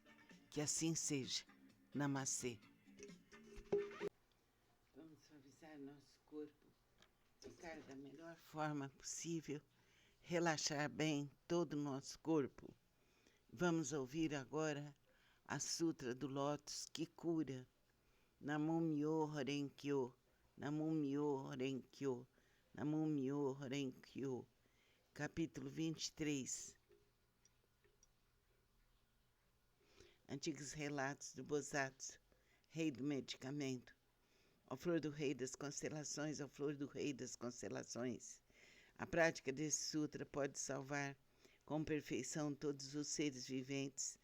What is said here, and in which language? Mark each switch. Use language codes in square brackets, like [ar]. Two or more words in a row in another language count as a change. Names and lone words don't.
[pt] Que assim seja. Namastê. Vamos suavizar nosso corpo, ficar da melhor forma possível, relaxar bem todo o nosso corpo. Vamos ouvir agora a Sutra do Lótus que cura. [ja] Namo Myoho Renkyo, Namo Myoho Renkyo, Namo Myoho Renkyo. [pt] Capítulo 23. Antigos relatos do Bosatsu, rei do medicamento. Ó flor do rei das constelações, ó flor do rei das constelações. A prática desse sutra pode salvar com perfeição todos os seres viventes.